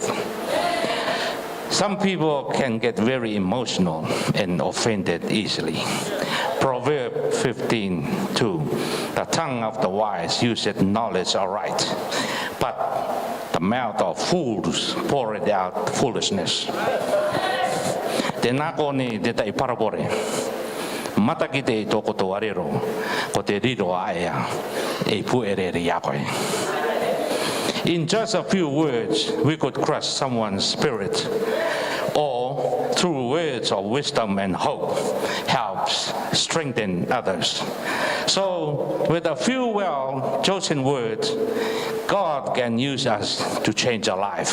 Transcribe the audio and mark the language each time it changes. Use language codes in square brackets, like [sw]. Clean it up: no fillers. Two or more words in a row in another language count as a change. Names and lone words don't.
[en] Some people can get very emotional and offended easily. Proverbs 15:2, the tongue of the wise useth knowledge aright, but the mouth of fools poureth out foolishness. [gil] Te nako ni te tai parapore. Mataki te toko to arero, ko te riro aea, e puerere yakoe. [en] In just a few words, we could crush someone's spirit, or through words of wisdom and hope, helps strengthen others. So, with a few well-chosen words, God can use us to change a life.